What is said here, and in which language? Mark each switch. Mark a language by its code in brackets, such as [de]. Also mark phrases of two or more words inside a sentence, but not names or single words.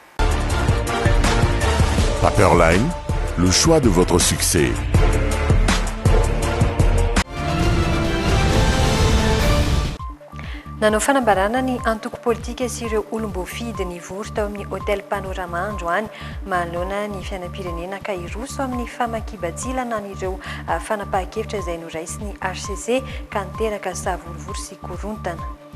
[fr] Paperline, le choix de votre succès. [mg] Nanao fanambarana ny antoko politika sy ireo olom-boafidy ny vory tao amin'ny hôtel Panorama androany manoloana ny fiainam-pirenena ka iroso amin'ny famakiam-bantsilana n'ireo fanapahan-kevitra izay noraisy ny HCC ka niteraka savorivory sy korontana.